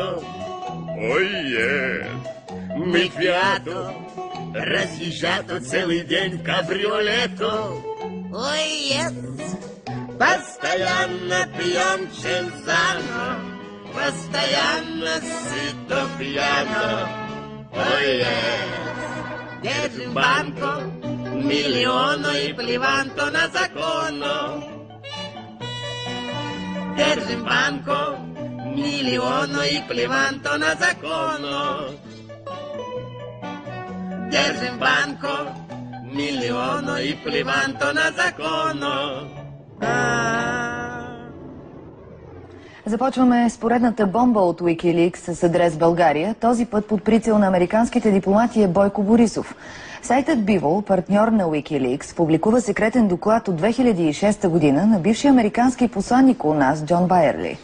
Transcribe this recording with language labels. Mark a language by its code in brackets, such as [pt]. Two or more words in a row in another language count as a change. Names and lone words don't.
[ru] Ой, мы фиато, разъезжато целый день в кабриолето. Ой, постоянно пьем чензано, постоянно сыто пьяно. Ой, держим банко, миллиону и плеванто на закону. Держим банко, миллиону и плеванто на закону. Держим банко, миллиону и плеванто на закону. [bg] Започваме с поредната бомба от Wikileaks с адрес България. Този път под прицел на американските дипломати е Бойко Борисов. Сайтът Bivol, партньор на Wikileaks, публикува секретен доклад от 2006 година на бившия американски посланник у нас Джон Байерли.